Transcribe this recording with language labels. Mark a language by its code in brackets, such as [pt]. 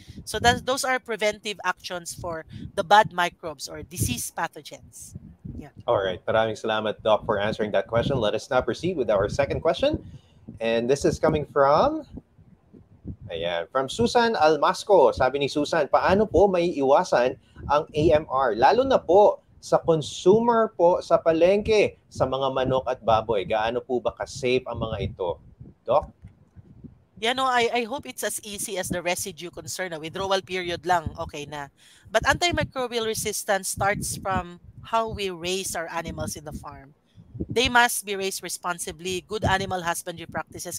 [en] So, those are preventive actions for the bad microbes or disease pathogens. Yeah. All right. [tl] Maraming salamat, [en] Doc, for answering that question. Let us now proceed with our second question. And this is coming from from Susan Almasco. [tl] Sabi ni Susan, paano po may iwasan ang AMR? Lalo na po sa consumer po sa palengke, sa mga manok at baboy. Gaano po ba ka-safe ang mga ito? Doc? [en] Yeah, no, I hope it's as easy as the residue concern. Withdrawal period lang, okay na. But antimicrobial resistance starts from how we raise our animals in the farm. They must be raised responsibly, good animal husbandry practices.